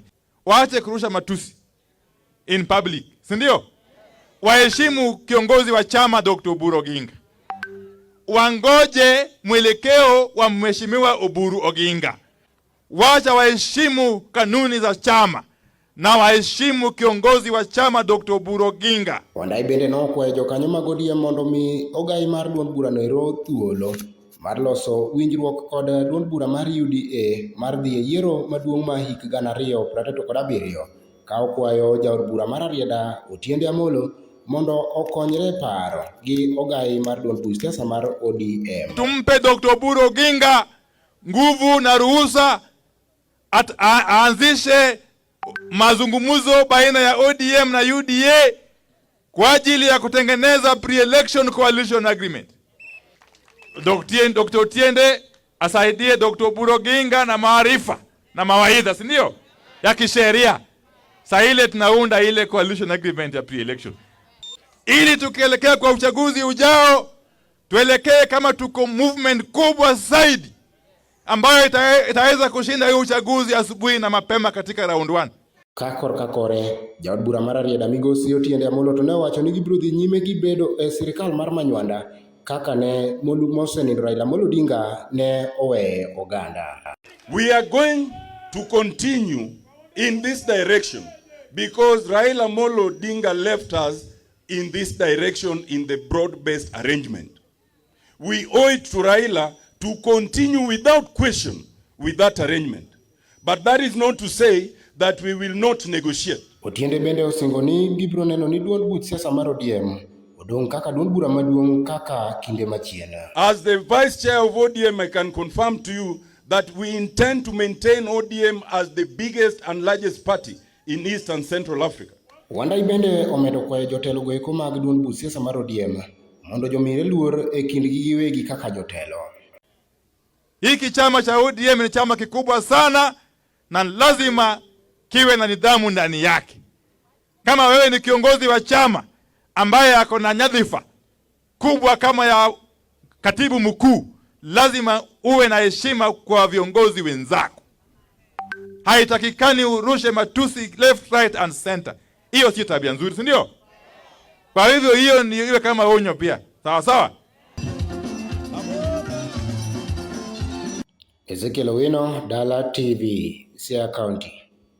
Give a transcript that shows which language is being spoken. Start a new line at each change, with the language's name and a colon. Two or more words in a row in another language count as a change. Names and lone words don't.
Swahili: Waache kurusha matusi
English: in public,
Swahili: si ndio? Waheshimu kiongozi wa chama Dr. Oburu Oginga. Wangoje mwelekeo wa Mheshimiwa Oburu Oginga. Wacha waheshimu kanuni za chama na waheshimu kiongozi wa chama Dr. Oburu Oginga.
Luo (Kenya and Tanzania): Wandayi bende nokwayo jokanyo mag ODM mondo mi ogai mar duond burano ero thuolo mar loso winjruok kod duond bura mar UDA mar dhi e yiero maduong' ma hik 2037 ka okwayo jaod bura mar Rarieda Otiende Amollo mondo okonyre paro gi ogai mar duond buch siasa mar ODM.
Swahili: Tumpe Dr. Oburu Oginga nguvu na ruhusa aanzishe mazungumzo baina ya ODM na UDA kwa ajili ya kutengeneza
English: pre-election coalition agreement.
Swahili: Dr. Otiende asaidie Dr. Oburu Oginga na maarifa na mawaidha, si ndio? Ya kisheria. Sasa ile tunaunda ile
English: coalition agreement
Swahili: ya pre-election, ili tukielekea kwa uchaguzi ujao tuelekee kama tuko movement kubwa zaidi ambayo itaweza kushinda hiyo uchaguzi asubuhi na mapema katika round 1.
Luo (Kenya and Tanzania): Kakore jaod bura mar Rarieda migosi Otiende Amollo to ne owacho ni gibiro dhi nyime gi bedo e sirkal mar manywanda kaka ne mosenindo Raila Amolo Odinga ne owe oganda.
English: We are going to continue in this direction because Raila Amolo Odinga left us in this direction in the broad-based arrangement. We owe it to Raila to continue without question with that arrangement. But that is not to say that we will not negotiate.
Luo (Kenya and Tanzania): Otiende bende osingo ni gibiro neno ni duond buch siasa mar ODM odong' kaka duond bura maduong' kaka kinde machien.
English: As the vice chair of ODM, I can confirm to you that we intend to maintain ODM as the biggest and largest party in East and Central Africa.
Luo (Kenya and Tanzania): Wandayi bende omedo kwayo jotelo goeko mag duond buch siasa mar ODM mondo jomire luor e kindgi giwegi kaka jotelo.
Swahili: Hiki chama cha ODM ni chama kikubwa sana na lazima kiwe na nidhamu ndani yake. Kama wewe ni kiongozi wa chama ambaye ako na nyadhifa kubwa kama ya katibu mkuu, lazima uwe na heshima kwa viongozi wenzako. Haitakikani urushe matusi
English: left, right and center.
Swahili: Hiyo si tabia nzuri, si ndio? Kwa hivyo hiyo ni iwe kama onyo pia. Sawa sawa? Ezekiel Owino, Dala TV, Siaya County.